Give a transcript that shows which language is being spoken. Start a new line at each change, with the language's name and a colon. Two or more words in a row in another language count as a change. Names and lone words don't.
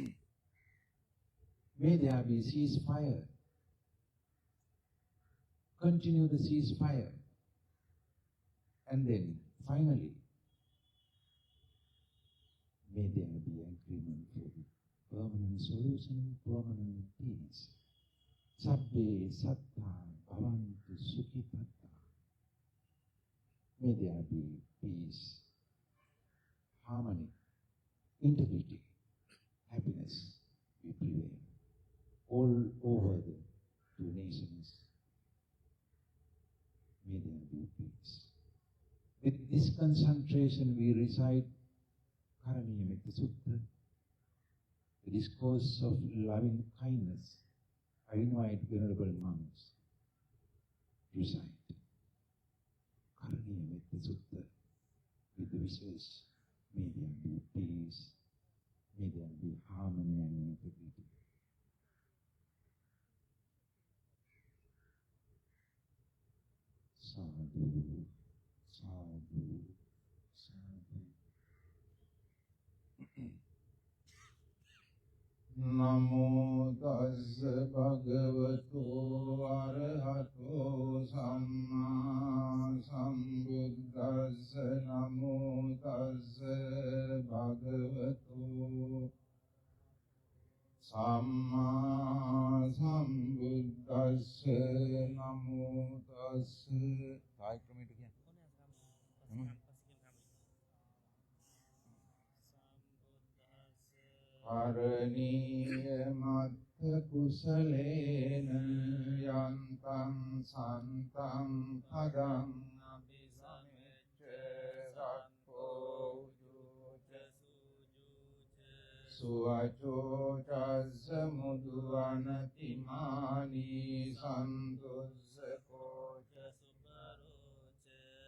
English: May there be ceasefire. Continue the ceasefire. And then, finally, may there be agreement for the permanent solution, permanent peace.
Pali: Sabbe satta bhavantu sukhipatta.
English: May there be peace, harmony, integrity, happiness we prevail all over the two nations. May there be peace. With this concentration we recite Karaniyametta Sutta, the discourse of loving kindness. I invite venerable monks to recite Karaniyametta Sutta with the wishes, may there be peace, may there be harmony and integrity.
Pali: Sadhu, sadhu, sadhu. Namo tassa bhagavato arahato samma sambuddhassa. Namo tassa bhagavato samma sambuddhassa. Namo tassa.
English: Thai community again.
Pali: Paraniya mattha kusalena yantam santam padam abhisamecca sakko suvacho chassa mudu anatimani santussako cha suparoca